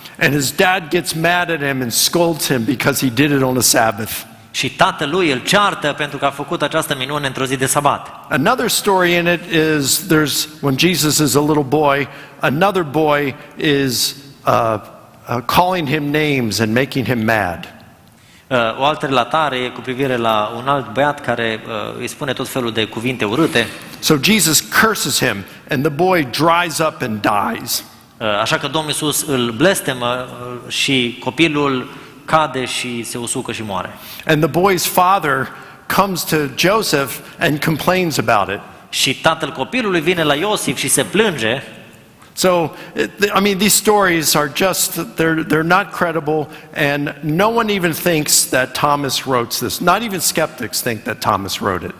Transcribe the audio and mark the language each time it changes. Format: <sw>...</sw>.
<en>And his dad gets mad at him and scolds him because he did it on a Sabbath.</en> <ro>Și tatălui îl ceartă pentru că a făcut această minune într-o zi de sabat.</ro> <en>Another story in it is when Jesus is a little boy, another boy is calling him names and making him mad.</en> <ro>O altă relatare e cu privire la un alt băiat care îi spune tot felul de cuvinte urâte.</ro> <en>So Jesus curses him and the boy dries up and dies.</en> <ro>Așa că Domnul Iisus îl blestemă și copilul cade și se usucă și moare.</ro> <en>And the boy's father comes to Joseph and complains about it.</en> <ro>Și tatăl copilului vine la Iosif și se plânge.</ro> <en>So, I mean, these stories are just, they're not credible, and no one even thinks that Thomas wrote this. Not even skeptics think that Thomas wrote it.</en>